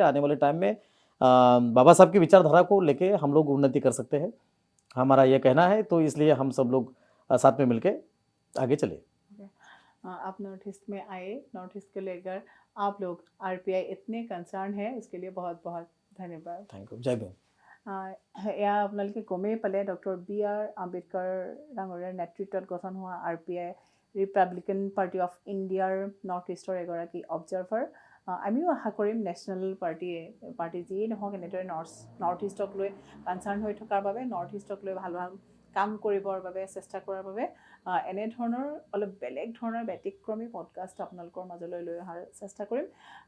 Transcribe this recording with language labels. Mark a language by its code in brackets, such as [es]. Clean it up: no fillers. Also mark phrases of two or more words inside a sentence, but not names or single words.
[hi] आने वाले टाइम में बाबा साहब की विचारधारा को लेके हम लोग उन्नति कर सकते हैं, हमारा ये कहना है। तो इसलिए हम सब लोग साथ में मिलके आगे चले। आप नॉर्थ ईस्ट में आए, नॉर्थ ईस्ट को लेकर आप लोग आरपीआई इतने कंसर्न है, इसके लिए बहुत बहुत धन्यवाद। [en] thank you. [hi] जय भीम। [as] এয়া আপোনালোকে গমেই পালে ডক্টৰ B.R. আম্বেদকাৰ ডাঙৰীয়াৰ নেতৃত্বত গঠন হোৱা RPI ৰিপাব্লিকান পাৰ্টি অফ ইণ্ডিয়াৰ নৰ্থ ইষ্টৰ এগৰাকী অবজাৰ্ভাৰ। আমিও আশা কৰিম [en] national party [as] যিয়েই নহওক এনেদৰে নৰ্থ ইষ্টক লৈ কনচাৰ্ণ হৈ থকাৰ বাবে, নৰ্থ ইষ্টক লৈ ভাল ভাল কাম কৰিবৰ বাবে চেষ্টা কৰাৰ বাবে এনেধৰণৰ অলপ বেলেগ ধৰণৰ ব্যতিক্ৰমী পডকাষ্ট আপোনালোকৰ মাজলৈ লৈ অহাৰ চেষ্টা কৰিম।